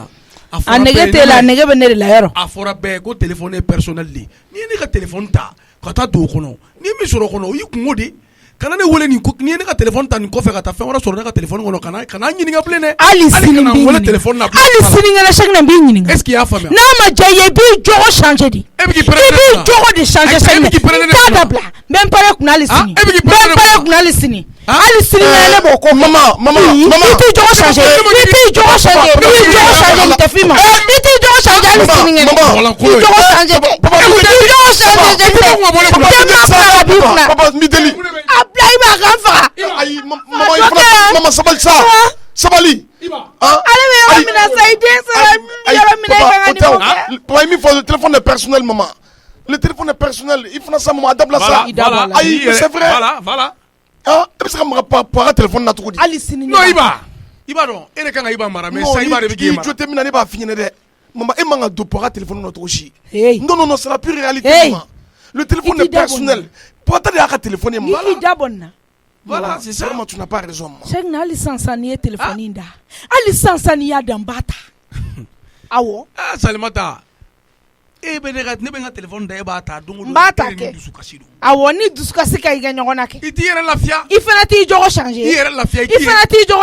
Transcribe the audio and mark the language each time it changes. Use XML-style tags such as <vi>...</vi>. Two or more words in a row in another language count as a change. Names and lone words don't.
<bm>a nege tɛ la a nege bɛ ne de la yɔrɔ a fɔra bɛɛ ko téléphone ye personnel de n'i ye ne ka téléphone ta ka taa don o kɔnɔ n'i ye min sɔrɔ o kɔnɔ o y'i kungo de kana ne wele ni ne ka téléphone ta ni kɔfɛ ka taa fɛn wɛrɛ sɔrɔ ne ka téléphone kɔnɔ kana ɲininka bilen dɛ hali sini kana wele téléphone na hali sini ŋana chaque na b'i ɲininka</bm> <fr>est-ce qu'il y'a faamuya</fr> <bm>n'a ma diya i ye i b'i jogo changer de e bɛ k'i i b'i jogo de changer chaque na t'a dabila n bɛ n pare kunna hali sini n bɛ n pare kunna hali sini hali sini ŋana ne b'o ko mama i t'i jogo changer i t'i jogo changer i t'i jogo changer nin tɛ f'i ma i t'i jogo changer hali sini ŋana i t'i jogo changer dɛ i t'i jogo changer dɛ papa n b'i deli a bila i b'a kan faga ayi mama sabali sa sabali ale bɛ yɔrɔ min na sa i den sera yɔrɔ min na i kan ka nin ko kɛ papa min fɔ</bm> <fr>le téléphone est personnel maman le téléphone est personnel</fr> <bm>i fana sa maman a dabila sa ayi</bm> <fr>c'est vrai</fr> <bm>voilà e bɛ se ka maga pa téléphone na cogo di hali sini non Iba dɔn e de kan ka Iba mara mais sa Iba de bɛ k'e mara i jo tɛ min na ne b'a f'i ɲɛna dɛ maman e man ka don pa téléphone na cogo si hey</bm> <fr>non c'est la pure réalité maman le téléphone est personnel</fr> <bm>pata de y'a ka téléphone ye i k'i da bɔ nin na</bm> <fr>voilà c'est ça vraiment tu n'as pas raison maman</fr> <bm>chaque na hali sisan n'i ye téléphone in da hali sisan n'i y'a da n b'a ta awɔ Salimata e bɛ ne bɛ n ka téléphone da e b'a ta don o don n b'a ta kɛ awɔ ni dusukasi ka i kɛ ɲɔgɔn na kɛ i t'i yɛrɛ lafiya i fana t'i jogo changer i yɛrɛ lafiya i fana t'i jogo</bm>